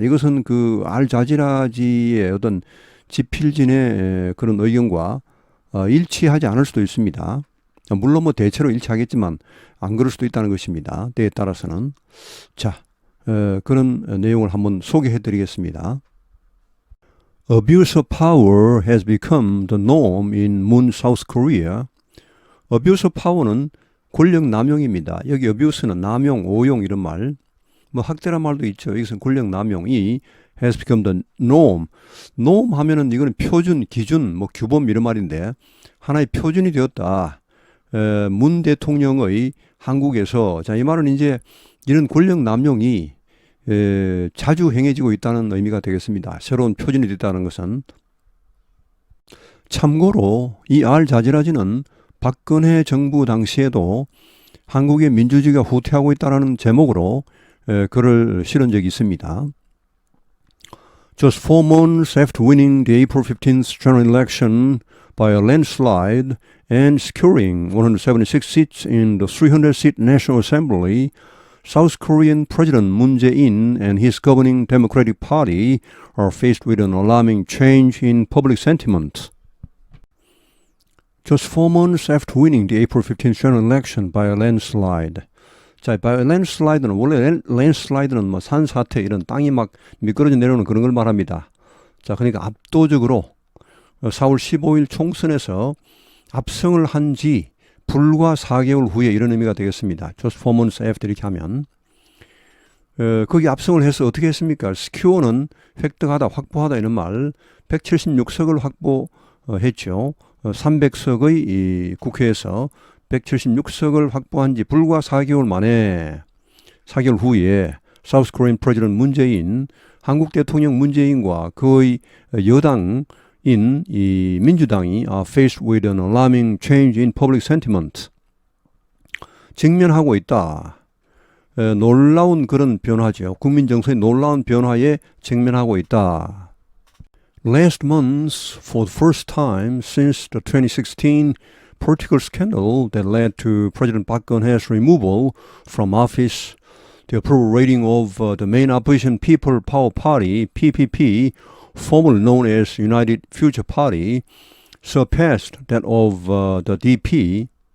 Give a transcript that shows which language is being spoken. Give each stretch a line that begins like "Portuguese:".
Korean: 이것은 그 알자지라지의 어떤 지필진의 그런 의견과 일치하지 않을 수도 있습니다. 물론 대체로 일치하겠지만 안 그럴 수도 있다는 것입니다. 때에 따라서는. 자, 그런 내용을 한번 소개해 드리겠습니다.
English: Abuse of power has become the norm in Moon, South Korea. Abuse of power
Korean: 는 권력 남용입니다. 여기 abuse는 남용, 오용 이런 말. 학대란 말도 있죠. 이것은 권력 남용이
English: has become the norm.
Korean: norm 하면은 이거는 표준, 기준, 규범 이런 말인데 하나의 표준이 되었다. 문 대통령의 한국에서, 자, 이 말은 이제 이런 권력 남용이 자주 행해지고 있다는 의미가 되겠습니다. 새로운 표준이 됐다는 것은. 참고로 이 알자지라지는 박근혜 정부 당시에도 한국의 민주주의가 후퇴하고 있다는 제목으로 글을 실은 적이 있습니다.
English: Just 4 months after winning the April 15th general election by a landslide and securing 176 seats in the 300-seat National Assembly, South Korean President Moon Jae-in and his governing Democratic Party are faced with an alarming change in public sentiment. Just 4 months after winning the April 15th general election by a landslide.
Korean: 자,
English: by a landslide
Korean: 는 원래 landslide는 산사태 이런 땅이 막 미끄러져 내려오는 그런 걸 말합니다. 자, 그러니까 압도적으로 4월 15일 총선에서 압승을 한 지 불과 4개월 후에 이런 의미가 되겠습니다.
English: Just 4 months after 이렇게 하면.
Korean: 거기 압승을 해서 어떻게 했습니까? 스큐어는 획득하다, 확보하다 이런 말. 176석을 확보했죠. 300석의 이 국회에서 176석을 확보한 지 불과 4개월 만에, 4개월 후에
English: 사우스 코리안 프레지던트
Korean: 문재인, 한국 대통령 문재인과 그의 여당 인 이 민주당이
English: faced with an alarming change in public sentiment.
Korean: 직면하고 있다. 놀라운 그런 변화죠. 국민 정서의 놀라운 변화에 직면하고 있다.
English: Last month, for the first time since the 2016 political scandal that led to President Park Geun-hye's removal from office, the approval rating of the main opposition People Power Party, PPP, formerly known as United Future Party, surpassed that of the DP.